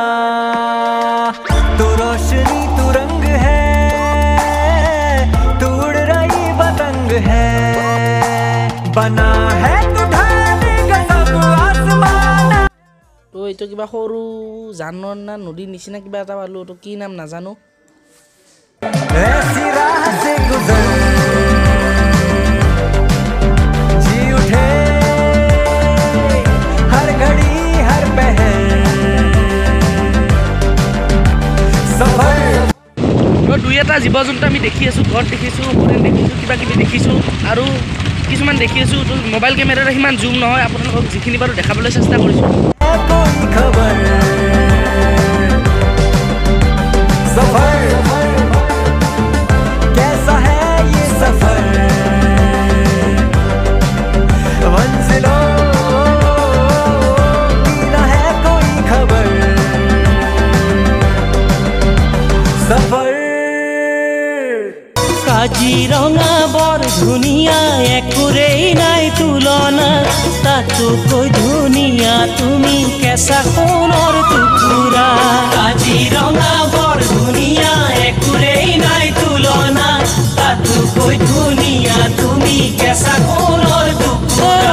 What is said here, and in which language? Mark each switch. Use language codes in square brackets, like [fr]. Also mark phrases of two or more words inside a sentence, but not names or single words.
[hi] तू रोशनी तू रंग है तू उड़ रही पतंग है, बना है तू ढाले गजब आसमान। [as] তো এইটো কিবা সৰু জানৰ না নদীৰ নিচিনা কিবা এটা পালোঁ। তো কি নাম নাজানো। [hi] ऐसी राह से गुजर जी उठे हर घड़ी हर पहर सफर। [as] তো দুই এটা জীৱ জন্তু আমি দেখি আছোঁ, ঘৰত দেখিছোঁ, হৰিণ দেখিছোঁ, কিবা কিবি দেখিছোঁ আৰু কিছুমান দেখি আছোঁ। তো মোবাইল কেমেৰাৰে সিমান জুম নহয়, আপোনালোকক যিখিনি বাৰু দেখাবলৈ চেষ্টা কৰিছোঁ। [hi] कोई खबर सफर कैसा है ये सफर मंजिलों की ना है कोई खबर सफर। [as] কাজিৰঙা বৰ ধুনীয়া একোৰেই নাই তুলনা তাতোকৈ ধুনীয়া তুমি কেঁচা সোণৰ টুকুৰা। কাজিৰঙা বৰ ধুনীয়া একোৰেই নাই তুলনা তাতোকৈ ধুনীয়া তুমি কেঁচা সোণৰ টুকুৰা।